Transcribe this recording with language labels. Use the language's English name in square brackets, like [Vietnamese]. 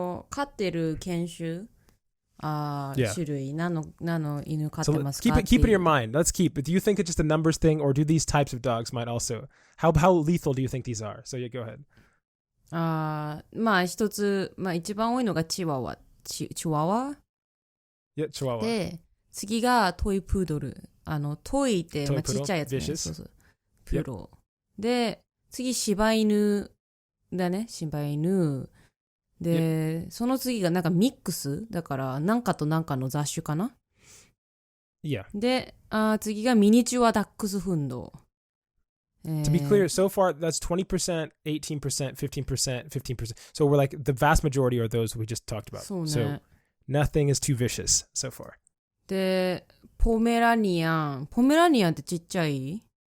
[Japanese] 飼ってる犬種種類何の犬飼ってますか [English] So keep it in your mind. Let's keep. Do you think it's just a numbers thing, or do these types of dogs might also? How lethal do you think these are? So yeah, go ahead. [Japanese] まあ一つ、一番多いのがチワワ。チワワ [English] Yeah, Chihuahua. [Japanese] で、次がトイプードル。トイって、トイちっちゃいやつね。 [English] Vicious? [Japanese] そうそう。プロ。で、次柴犬だね。柴犬。で、その次がなんかミックスだからなんかとなんかの雑種かな。 [English] Yeah. [Japanese] で、次がミニチュアダックスフンド。 [English] To be clear, so far that's 20%, 18%, 15%, 15%. So we're like the vast majority are those we just talked about. [Japanese] そうね。 [English] So nothing is too vicious so far. [Japanese] で、ポメラニアンってちっちゃい？